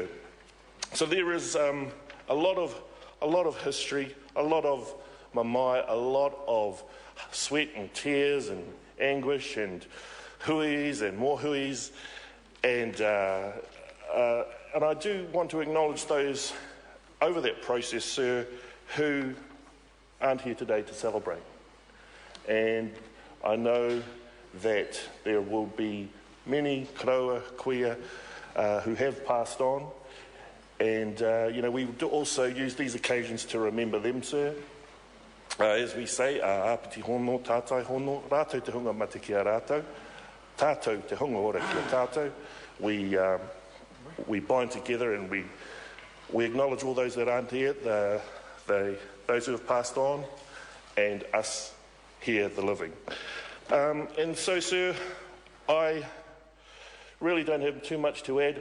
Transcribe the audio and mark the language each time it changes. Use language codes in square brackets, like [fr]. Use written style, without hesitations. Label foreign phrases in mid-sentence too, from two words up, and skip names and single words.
[en] So there is a lot of history, a lot of mamae, a lot of sweat and tears and anguish and huis and more huis, and I do want to acknowledge those over that process, sir, who aren't here today to celebrate. And I know that there will be many [mi] karaua kuia [en] who have passed on, and we do also use these occasions to remember them, sir. As we say, [mi] āpiti hono, tātai hono, rātou te hunga mate ki a rātou, tātou te hunga ora ki a tātou. [en] We bind together and we acknowledge all those that aren't here, those who have passed on, and us here, the living. And so, sir, I really don't have too much to add.